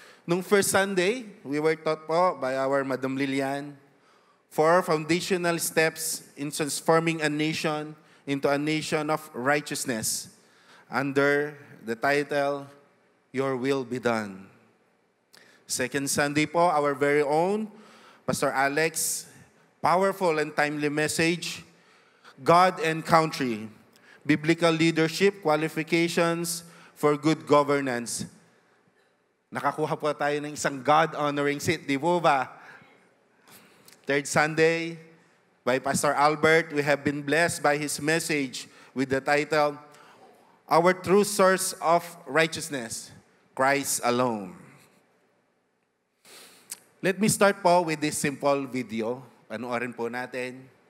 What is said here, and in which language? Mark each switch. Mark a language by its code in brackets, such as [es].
[en] Nung first Sunday, we were taught po by our Madam Lilian 4 foundational steps in transforming a nation into a nation of righteousness under the title, Your Will Be Done. Second Sunday po, our very own, Pastor Alex, powerful and timely message, God and Country, Biblical Leadership, Qualifications for Good Governance. [tl] Nakakuha po tayo ng isang God-honoring seat, di po ba? [en] Third Sunday, by Pastor Albert, we have been blessed by his message with the title, Our True Source of Righteousness, Christ Alone. Let me start po with this simple video. [tl] Panoorin po natin.